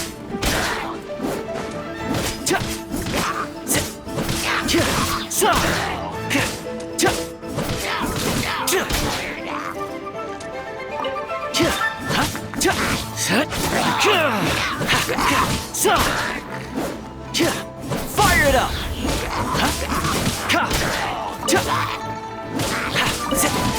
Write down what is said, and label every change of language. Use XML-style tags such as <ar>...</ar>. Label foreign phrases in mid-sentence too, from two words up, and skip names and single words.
<en>Ta! Zit! Ka! Sa! Ka! Ta! Ka! Ka! Ha! Ta! Zit! Ka! Ha! Ka! Sa! Ka! Fire it up! Ha! Ka! Ta! Ha! Zit!</en>